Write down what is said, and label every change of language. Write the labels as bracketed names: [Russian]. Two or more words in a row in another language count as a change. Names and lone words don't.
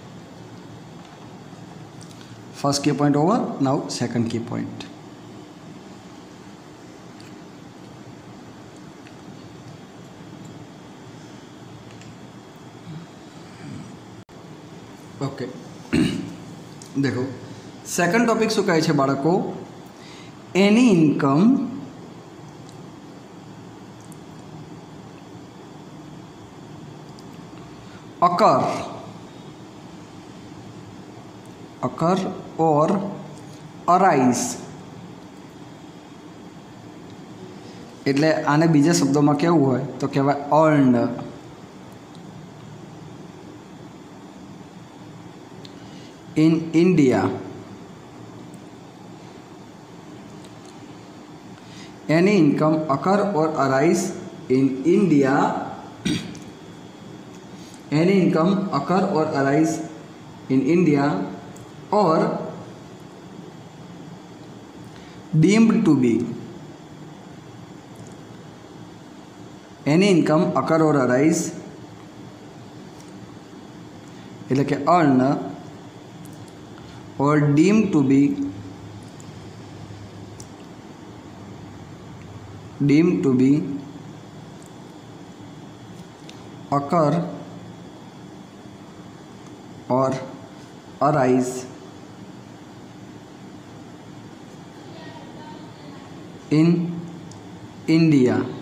[English] First key point over, now second key point. [Gujarati] ઓકે, દેખો [English] second topic [Gujarati] શું કહે છે બાળકો? એની ઇન્કમ [English] occur or arise. [Gujarati] એટલે આને બીજા શબ્દોમાં કેવું હોય તો કહેવાય earned. [English] In India, any income occur or arise in India, any income occur or arise in India or deemed to be, any income occur or arise [Gujarati] એટલે કે [English] earn or deemed to be occur or arise in India.